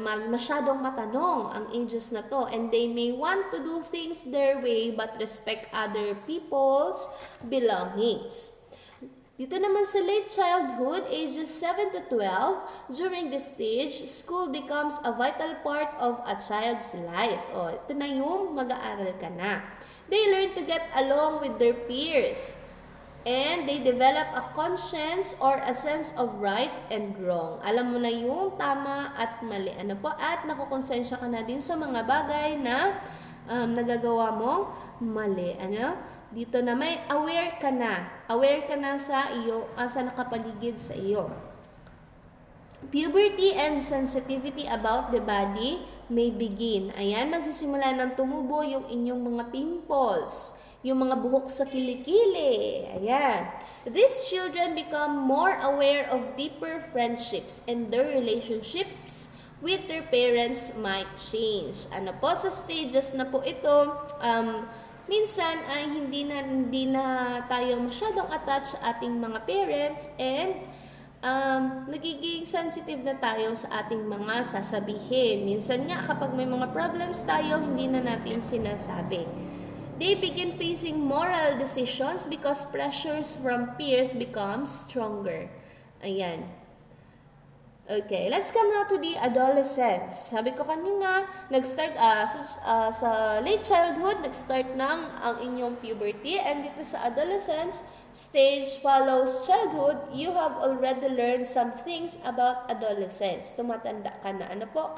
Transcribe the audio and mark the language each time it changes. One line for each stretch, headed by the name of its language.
Filipino: Masyadong matanong ang ages na to,
English: and they may want to do things their way but respect other people's belongings.
Filipino: Dito naman sa
English: late childhood, ages 7 to 12, during this stage, school becomes a vital part of a child's life.
Filipino: O, ito na yung mag-aaral ka na.
English: They learn to get along with their peers. And they develop a conscience or a sense of right and wrong.
Filipino: Alam mo na yung tama at mali. Ano po? At nakukonsensya ka na din sa mga bagay na nagagawa mong mali. Ano? Dito na may aware ka na. Aware ka na sa iyo, sa nakapaligid sa iyo.
English: Puberty and sensitivity about the body may begin.
Filipino: Ayan, magsisimula ng tumubo yung inyong mga pimples, yung mga buhok sa kilikili. Ayan.
English: These children become more aware of deeper friendships, and their relationships with their parents might change.
Filipino: Ano po, sa stages na po ito, minsan ay hindi na tayo masyadong attached sa ating mga parents, and nagiging sensitive na tayo sa ating mga sasabihin. Minsan nga kapag may mga problems tayo, hindi na natin sinasabi.
English: They begin facing moral decisions because pressures from peers become stronger. Ayan. Okay, let's come now to the adolescence.
Filipino: Sabi ko kanina, nag-start sa late childhood, nag-start ng ang inyong puberty, and dito sa adolescence stage follows childhood,
English: you have already learned some things about adolescence.
Filipino: Tumatanda ka na. Ano po?